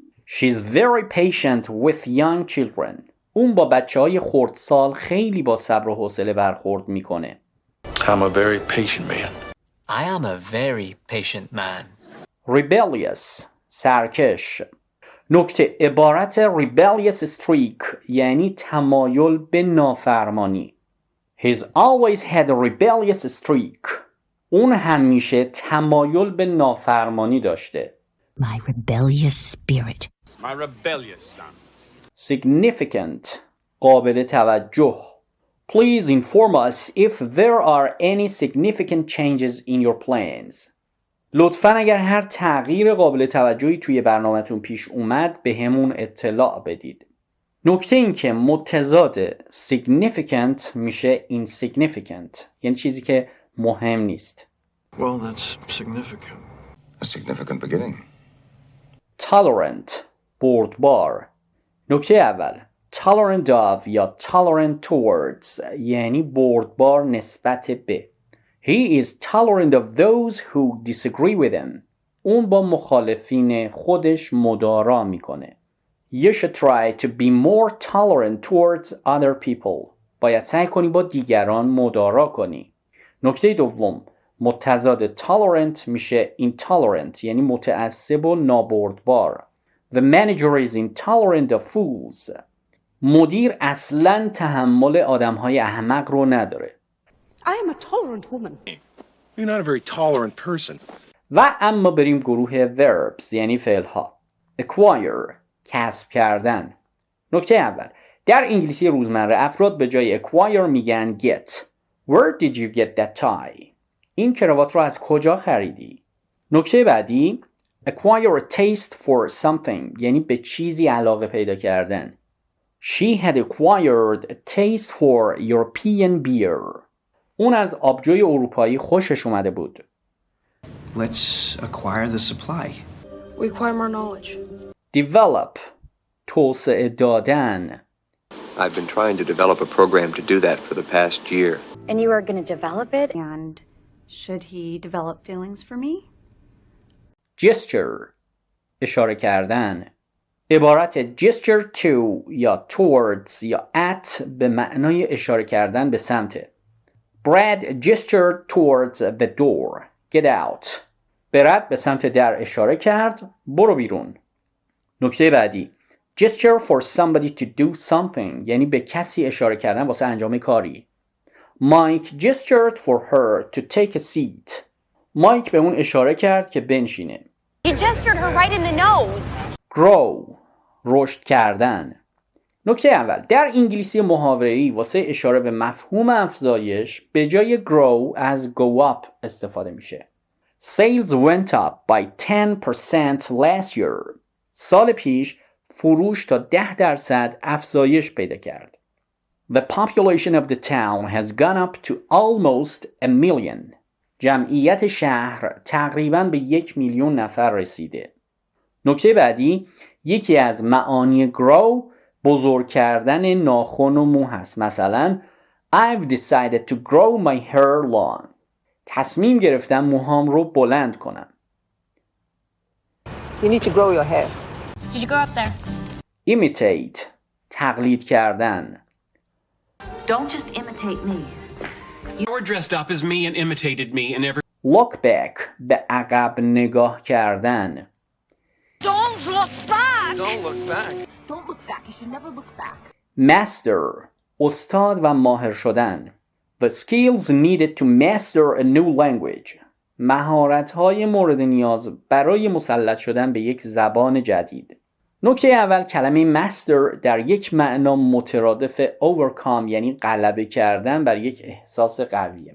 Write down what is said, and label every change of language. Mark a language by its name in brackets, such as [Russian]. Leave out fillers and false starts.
[English] She's very patient with young children. [Persian] اون با بچه‌های خردسال خیلی با صبر و حوصله برخورد میکنه. [English] I'm a very patient man. I am a very patient man. [Persian] Rebellious سرکش. نکته عبارت rebellious streak یعنی تمایل به نافرمانی. [English] He's always had a rebellious streak. [Persian] اون همیشه تمایل به نافرمانی داشته. [English] My rebellious spirit. My rebellious son. [Persian] Significant قابل توجه. [English] Please inform us if there are any significant changes in your plans. [Persian] لطفاً اگر هر تغییر قابل توجهی توی برنامه‌تون پیش اومد به همون اطلاع بدید. نکته این که متضاد significant میشه insignificant یعنی چیزی که مهم نیست. [English] Well, that's significant. A significant beginning. [Persian] tolerant بردبار. نکته اول [English] tolerant of [Persian] یا [English] tolerant towards [Persian] یعنی بردبار نسبت به. [English] He is tolerant of those who disagree with him. [Persian] اون با مخالفین خودش مدارا میکنه. [English] You should try to be more tolerant towards other people. [Persian] باید سعی کنی با دیگران مدارا کنی. نکته دوم متضاد tolerant میشه intolerant یعنی متعصب و نابردبار. [English] The manager is intolerant of fools. [Persian] مدیر اصلاً تحمل آدم‌های احمق رو نداره. [English] I am a tolerant woman. You're not a very tolerant person. [Persian] و اما بریم گروه verbs یعنی فعل‌ها. acquire کسب کردن. نکته اول در انگلیسی روزمره افراد به جای acquire میگن get. [English] Where did you get that tie? [Persian] این کراوات رو از کجا خریدی؟ نکته بعدی [English] acquire a taste for something [Persian] یعنی به چیزی علاقه پیدا کردن. [English] She had acquired a taste for European beer. [Persian] اون از آبجوی اروپایی خوشش اومده بود. [English] Let's acquire the supply. We acquire more knowledge. [Persian] Develop توسعه دادن. [English] I've been trying to develop a program to do that for the past year. And you are going to develop it? And should he develop feelings for me? [Persian] Gesture اشاره کردن. عبارت gesture to یا towards یا at به معنای اشاره کردن به سمت. [English] Brad gestured towards the door. Get out. [Persian] برد به سمت در اشاره کرد. برو بیرون. نکته بعدی [English] gesture for somebody to do something [Persian] یعنی به کسی اشاره کردن واسه انجام کاری. [English] Mike gestured for her to take a seat. [Persian] مایک به اون اشاره کرد که بنشینه. [English] He gestured her right in the nose. [Persian] Grow رشد کردن. نکته اول در انگلیسی محاوره‌ای واسه اشاره به مفهوم افزایش به جای grow از [English] go up [Persian] استفاده میشه. [English] Sales went up by 10% last year. [Persian] سال پیش فروش تا 10% افزایش پیدا کرد. [English] The population of the town has gone up to almost a million. [Persian] جمعیت شهر تقریباً به 1 میلیون نفر رسیده. نکته بعدی یکی از معانی grow بزرگ کردن ناخن و مو هست. مثلا [English] I've decided to grow my hair long. [Persian] تصمیم گرفتم موهام رو بلند کنم. [English] You need to grow your hair. Did you go up there? [Persian] Imitate تقلید کردن. [English] Don't just imitate me. You were dressed up as me and imitated me and every... [Persian] Look back به عقب نگاه کردن. [English] Don't look back! Don't look back. Don't look back. You should never look back. [Persian] Master استاد و ماهر شدن. [English] The skills needed to master a new language. [Persian] مهارت‌های مورد نیاز برای مسلط شدن به یک زبان جدید. نکته اول کلمه master در یک معنا مترادف overcome یعنی غلبه کردن بر یک احساس قویه.